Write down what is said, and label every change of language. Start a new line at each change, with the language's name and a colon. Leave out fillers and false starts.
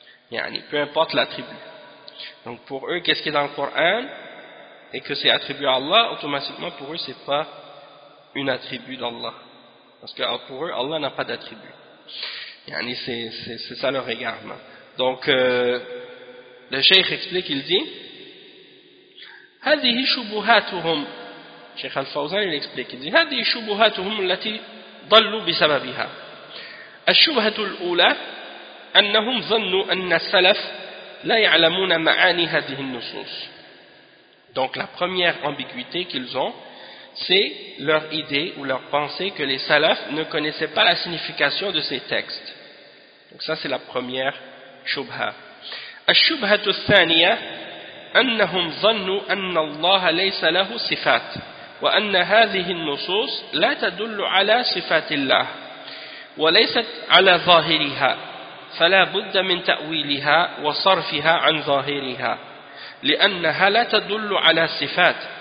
French: Yani, peu importe l'attribut. Donc, pour eux, qu'est-ce qui est dans le Coran, et que c'est attribué à Allah, automatiquement, pour eux, c'est pas une attribut d'Allah. Parce que pour eux, Allah n'a pas d'attribut. Yani c'est ça leur égarement. Donc, le Cheikh explique, il dit,
Arabic: هَذِهِ شُبُهَاتُهُمْ
French: Cheikh Al-Fawzan, il explique, il dit,
Arabic: هَذِهِ شُبُهَاتُهُمْ الَّتِي ضَلُّوا بِسَبَبِهَا الشُبْهَةُ الْأُولَى أَنَّهُمْ ظَنُّوا أَنَّ السَّلَفْ لَا يَعْلَمُونَ مَعَانِ هَذِهِ النُّصُوصِ.
French: Donc, la première ambiguïté qu'ils ont, c'est leur idée ou leur pensée que les salafs ne connaissaient pas la signification de ces textes. Donc ça c'est la première shubha.
Arabic: الشبهة الثانية أنهم ظنوا أن الله ليس له صفات وأن هذه النصوص لا تدل على صفات الله وليست على ظاهرها فلا بد من تأويلها وصرفها عن ظاهرها لأنها لا تدل على صفات